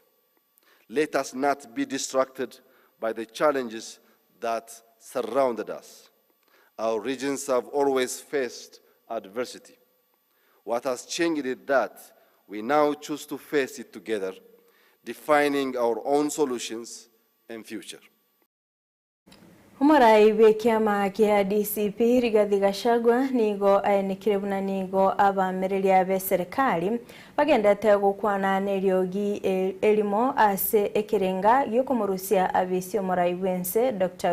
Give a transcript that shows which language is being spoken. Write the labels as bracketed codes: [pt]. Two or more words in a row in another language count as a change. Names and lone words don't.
[en] Let us not be distracted by the challenges that surrounded us. Our regions have always faced adversity. What has changed is that we now choose to face it together, defining our own solutions and future. [guz] Umurai bekiama kia DCP Rigathi Gachagua nigo aenikire buna nigo abamereri be serikali bagendete gukwana neriogi elimo ase ekirenga gyokomurusia abisi umurai wense Dr.